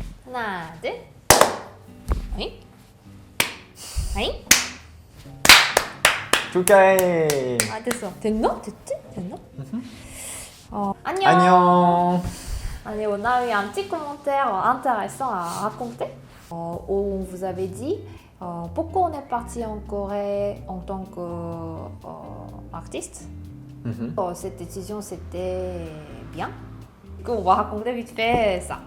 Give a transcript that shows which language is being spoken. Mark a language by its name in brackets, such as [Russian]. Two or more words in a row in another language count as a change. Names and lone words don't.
[Korean] 하나, 둘. 어잉? 어잉? 축하해. 아, 됐어. 됐나? 됐지? 됐나? 안녕. 안녕. [French] Allez, on a eu un petit commentaire intéressant à raconter. Où on vous avait dit pourquoi on est parti en Corée en tant qu'artiste. Cette décision, c'était bien. On va raconter vite fait ça.